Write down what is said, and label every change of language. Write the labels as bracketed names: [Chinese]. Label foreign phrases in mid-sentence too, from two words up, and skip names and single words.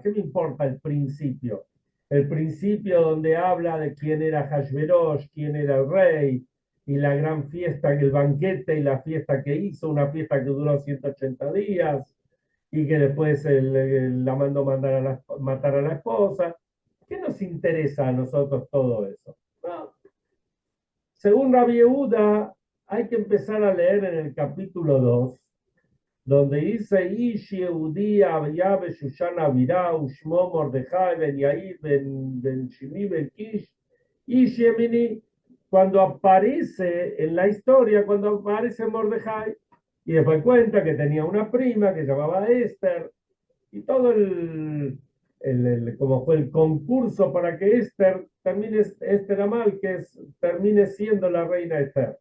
[Spanish] ¿Qué me importa el principio? El principio donde habla de quién era Hashverosh, quién era el rey, y la gran fiesta, el banquete y la fiesta que hizo, una fiesta que duró 180 días, y que después la mandó matar a la esposa. ¿Qué nos interesa a nosotros todo eso? No. Según Rabbi Yehuda, hay que empezar a leer en el capítulo 2, donde dice, Ish [Hebrew] יהודי היה בשושן הבירה ושמו מרדכי בן יאיר בן שמעי בן קיש איש ימיני, [Spanish] cuando aparece en la historia, cuando aparece Mordejai, y después cuenta que tenía una prima que se llamaba Esther, y todo como fue el concurso para que Esther Amal, termine siendo la reina Esther.